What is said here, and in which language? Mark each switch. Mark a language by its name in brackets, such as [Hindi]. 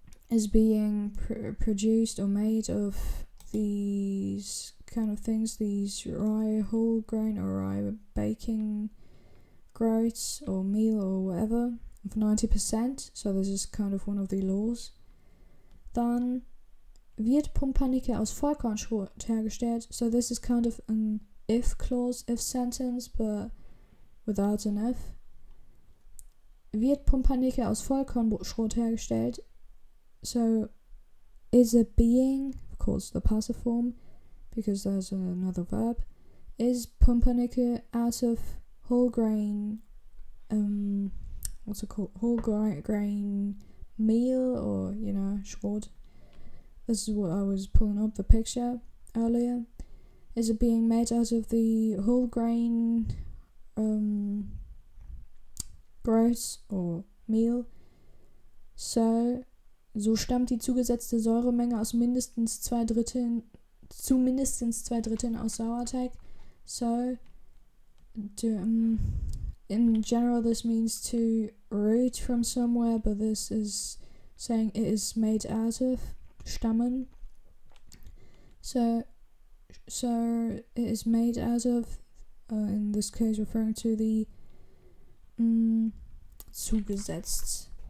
[English] Is being produced or made of these kind of things, these rye whole grain or rye baking groats or meal or whatever, of 90%, so this is kind of one of the laws. [German] Dann wird Pumpernickel aus Vollkornschrot hergestellt. [English] So this is kind of an if clause, if sentence, but without an if. [German] Wird Pumpernickel aus Vollkornschrot hergestellt. [English] So is it being, of course the passive form, because there's another verb, is Pumpernickel out of whole grain, what's it called, whole grain meal, or, you know, Schrot. This is what I was pulling up the picture earlier. Is it being made out of the whole grain groats or meal? [German] So stammt die zugesetzte Säuremenge aus mindestens 2/3 zu mindestens 2/3 aus Sauerteig. [English] So in general this means to root from somewhere, but this is saying it is made out of. Stammen. So it is made out of, in this case referring to the zugesetzt.